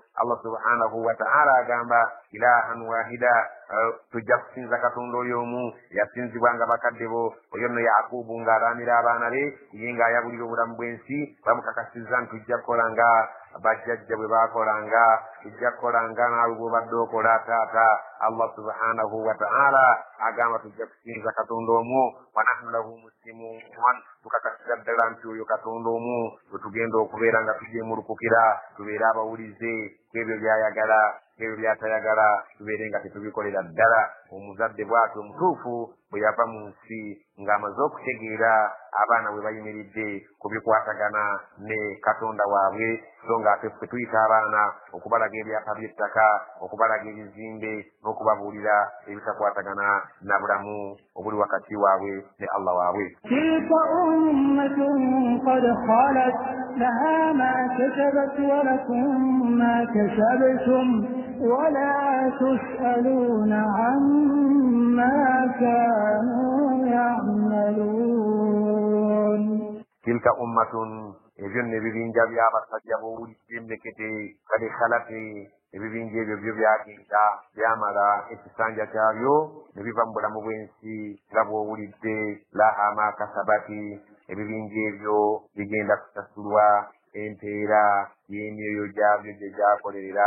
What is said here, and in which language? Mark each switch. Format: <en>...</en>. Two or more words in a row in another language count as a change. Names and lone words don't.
<ar>الله سبحانه وتعالى</ar> <lg>agamba</lg> <ar>إلها واحدا,</ar> <lg>tujja kusinza katonda oyo omu yasinzibwanga bakadde bo. Oyo nno Yakubu ng'alaamira abaana be ye ng'ayabulira obulamu bw'ensi, bamukakasizza nti tujja kukolanga bajjajja bwe baakolanga, tujja kukolanga naawe bw'obadde okola taata.</lg> <ar>الله سبحانه وتعالى</ar> <lg>agamba tujja kusinza katonda omu,</lg> <ar>ونحن له مسلمون,</ar> <lg>tukakasira ddala nti oyo katonda omu bwe tugenda okubeera nga tujeemulukukira, tubeere abawulize kwebyo by'ayagala, kwebyo by'atayagala, tubeere nga tetubikolera ddala. Omuzadde bw'atyo omutuufu bwe yava mu nsi ng'amaze okutegeera abaana bwe bayimiridde ku bikwatagana ne katonda waabwe, so ng'ate ffe tuyita abaana okubalaga ebyapa by'ettaka, okubalaga ebizimbe n'okubabuulira ebitakwatagana na bulamu obuli wakati waabwe ne Allah waabwe.</lg> <ar>تلك أمة قد خلت لها ما كسبت ولكم ما كسبتم ولا تسألون عما كانوا يعملون. تلك أمة,</ar> <lg>ebyo nno ebibinja by'abasajja b'owulidde emmekete kale khalati, ebibinja ebyo byo byagenda byamala ekisanja kyabyo ne biva mu bulamu bw'ensi nga bw'owulidde.</lg> <ar>لها ما كسبت,</ar> <lg>ebibinja ebyo bigenda kusasulwa empeera y'emyoyo gyabyo gye gyakolerera.</lg>